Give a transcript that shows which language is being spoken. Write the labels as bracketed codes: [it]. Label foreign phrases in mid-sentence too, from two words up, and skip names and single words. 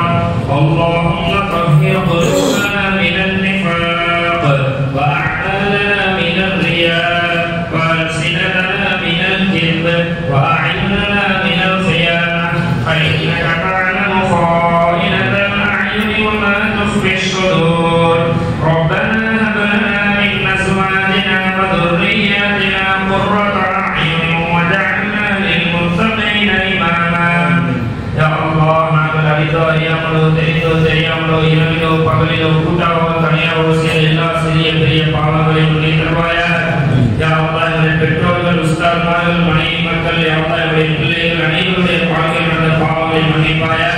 [ar] اللهم طهر قلوبنا من النفاق وأعمالنا من الرياء وألسنتنا من الكذب وأعيننا من الخيانة فإنك تعلم خائنة الأعين وما تخفي الصدور. ربنا هب لنا من أزواجنا وذرياتنا قرة أعين وجعلنا للمتقين إماما. يا الله [ta] நாங்கள் அறிந்தோ அறியாமலோ தெரிந்தோ தெரியாமலோ இரவிலோ பகலிலோ கூட்டாவோ தனியாவோ செய்த எல்லா சிறிய பெரிய பாவங்களையும் மன்னித்து தருவாயாக. [ar] يا الله [ta] எங்கள் பெற்றோர்கள் உஸ்தாத்மார்கள் மனைவி மக்கள் [ar] يا الله [ta] எங்களுடைய பிள்ளைகள் அனைவருடைய வாழ்க்கையில் நடந்த பாவங்களை மன்னிப்பாயாக.